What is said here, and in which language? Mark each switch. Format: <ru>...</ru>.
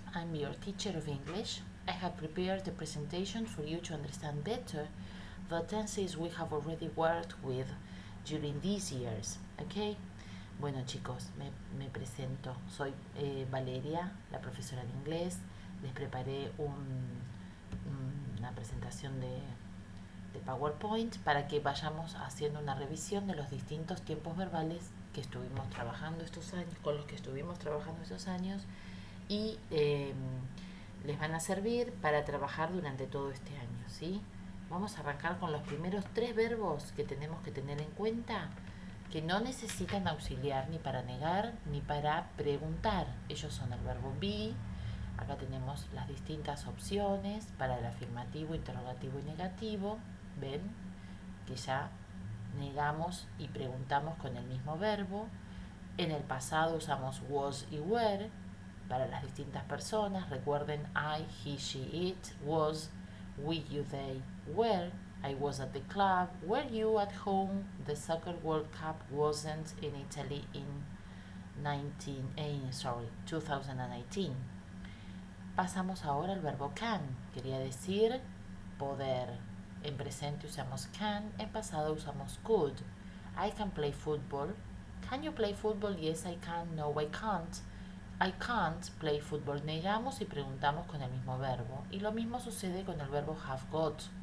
<en>I'm your teacher of English. I have prepared a presentation for you to understand better the tenses we have already worked with during these years. Okay?</en> <es>Bueno chicos, me presento. Soy Valeria, la profesora de inglés. Les preparé una presentación de PowerPoint para que vayamos haciendo una revisión de los distintos tiempos verbales que estuvimos trabajando estos años, con los que estuvimos trabajando estos años y les van a servir para trabajar durante todo este año, ¿sí? Vamos a arrancar con los primeros 3 verbos que tenemos que tener en cuenta, que no necesitan auxiliar ni para negar ni para preguntar. Ellos son el verbo be. Acá tenemos las distintas opciones para el afirmativo, interrogativo y negativo. ¿Ven? Que ya negamos y preguntamos con el mismo verbo. En el pasado usamos was y were para las distintas personas. Recuerden</es> <en>I, he, she, it, was, we, you, they, were. I was at the club. Were you at home? The Soccer World Cup wasn't in Italy in 2018.</en> <es>Pasamos ahora al verbo can. Quería decir poder. En presente usamos can, en pasado usamos could.</es> <en>I can play football. Can you play football? Yes, I can. No, I can't. I can't play football.</en> <es>Negamos y preguntamos con el mismo verbo. Y lo mismo sucede con el verbo have got.</es>